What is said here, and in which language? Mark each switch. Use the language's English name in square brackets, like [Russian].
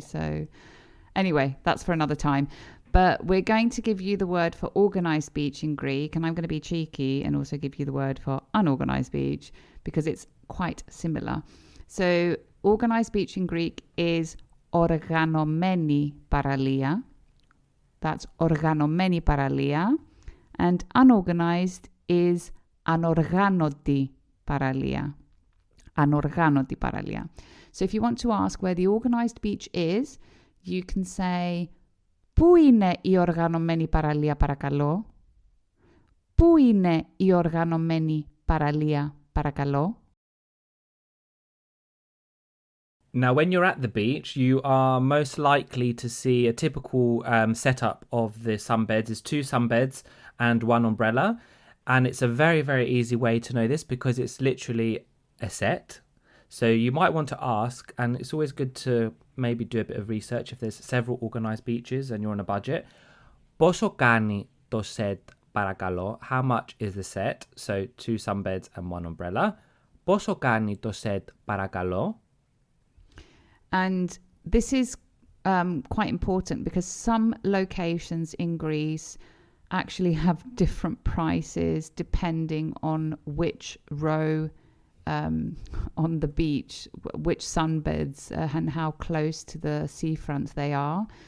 [English] So anyway, that's for another time. But we're going to give you the word for organised beach in Greek, and I'm going to be cheeky and also give you the word for unorganised beach because it's quite similar. So organized beach in Greek is [Greek] oργανωμένη παραλία. [English] That's [Greek] οργανωμένη παραλία. [English] And unorganized is [Greek] ανοργάνωτη παραλία. Ανοργάνωτη παραλία. [English] So if you want to ask where the organized beach is, you can say [Greek] πού είναι η οργανωμένη παραλία παρακαλώ? Πού είναι η οργανωμένη παραλία παρακαλώ? [English] Now, when you're at the beach, you are most likely to see a typical setup of the sunbeds is 2 sunbeds and 1 umbrella. And it's a very, very easy way to know this because it's literally a set. So you might want to ask, and it's always good to maybe do a bit of research if there's several organized beaches and you're on a budget. [Greek] Πόσο κάνει το set παρακαλώ? [English] How much is the set? So 2 sunbeds and 1 umbrella. [Greek] Πόσο κάνει το set παρακαλώ? [English] And this is quite important because some locations in Greece actually have different prices depending on which row on the beach, which sunbeds and how close to the seafront they are.